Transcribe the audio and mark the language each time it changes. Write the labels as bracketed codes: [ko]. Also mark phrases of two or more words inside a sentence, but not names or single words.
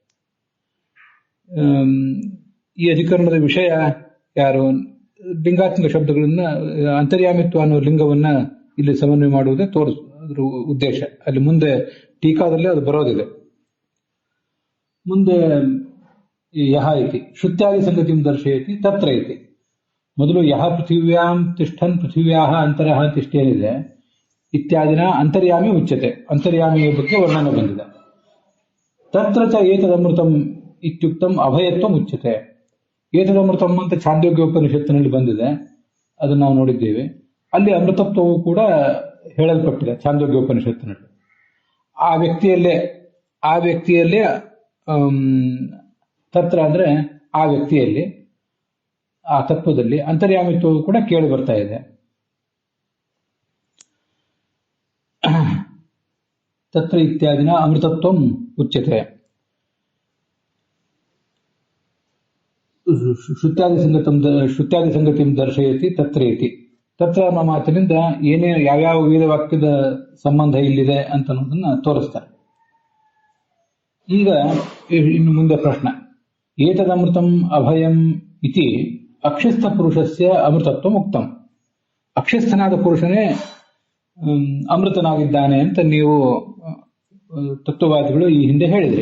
[kn] ಈ ಅಧಿಕರಣದ ವಿಷಯ ಯಾರು? ಲಿಂಗಾತ್ಮಕ ಶಬ್ದಗಳನ್ನ ಅಂತರ್ಯಾಮಿತ್ವ ಅನ್ನೋ ಲಿಂಗವನ್ನ ಇಲ್ಲಿ ಸಮನ್ವಯ ಮಾಡುವುದೇ ಅದ್ರ ಉದ್ದೇಶ. ಅಲ್ಲಿ ಮುಂದೆ ಟೀಕಾದಲ್ಲಿ ಅದು ಬರೋದಿದೆ. [sa] ಮುಂದೆ ಯಹ ಇತಿ ಶ್ರುತ್ಯಾದಿ ಸಂಗತಿಂ ದರ್ಶಯತಿ ತತ್ರ ಇತಿ. ಮೊದಲು ಯಹ ಪೃಥಿವ್ಯಾಂ ತಿಷ್ಠನ್ ಪೃಥಿವ್ಯಾಹ ಅಂತರಹ ತಿಷ್ಠೇನಿದೆ ಇತ್ಯಾದಿನ ಅಂತರ್ಯಾಮಿ ಉಚ್ಯತೆ, [kn] ಅಂತರ್ಯಾಮಿಯ ಬಗ್ಗೆ ವರ್ಣನೆ ಬಂದಿದೆ. [sa] ತತ್ರ ಚ ಏತದಮೃತಂ ಇತ್ಯುಕ್ತಂ ಅಭಯತ್ವ ಉಚ್ಯತೆ. [kn] ಏತದಮೃತಂ ಅಂತ ಛಾಂದೋಗ್ಯ ಉಪನಿಷತ್ತಿನಲ್ಲಿ ಬಂದಿದೆ, ಅದನ್ನು ನಾವು ನೋಡಿದ್ದೇವೆ. ಅಲ್ಲಿ ಅಮೃತತ್ವವು ಕೂಡ ಹೇಳಲ್ಪಟ್ಟಿದೆ ಛಾಂದೋಗ್ಯ ಉಪನಿಷತ್ತಿನಲ್ಲಿ. ಆ ವ್ಯಕ್ತಿಯಲ್ಲೇ ತತ್ರ ಅಂದ್ರೆ ಆ ವ್ಯಕ್ತಿಯಲ್ಲಿ, ಆ ತತ್ವದಲ್ಲಿ ಅಂತರ್ಯಾಮಿತ್ವವು ಕೂಡ ಕೇಳಿ ಬರ್ತಾ ಇದೆ. [sa] ತತ್ರ ಇತ್ಯಾದಿನ ಅಮೃತತ್ವಂ ಉಚ್ಯತೆ. ಶ್ರುತ್ಯಾದಿ ಸಂಗತಿಂ ದರ್ಶಯತಿ ತತ್ರ ಇತಿ. [kn] ತತ್ರ ಅನ್ನೋ ಮಾತಿನಿಂದ ಯಾವ್ಯಾವ ವೇದವಾಕ್ಯದ ಸಂಬಂಧ ಇಲ್ಲಿದೆ ಅಂತ ಅನ್ನೋದನ್ನ ತೋರಿಸ್ತಾರೆ. ಈಗ ಇನ್ನು ಮುಂದೆ ಪ್ರಶ್ನೆ. [sa] ಏತದಮೃತಂ ಅಭಯಂ ಇತಿ ಅಕ್ಷಿಸ್ಥ ಪುರುಷಸ್ಯ ಅಮೃತತ್ವ ಮುಕ್ತಂ. [kn] ಅಕ್ಷಿಸ್ಥನಾದ ಪುರುಷನೇ ಅಮೃತನಾಗಿದ್ದಾನೆ ಅಂತ ನೀವು ತತ್ವವಾದಿಗಳು ಈ ಹಿಂದೆ ಹೇಳಿದ್ರಿ.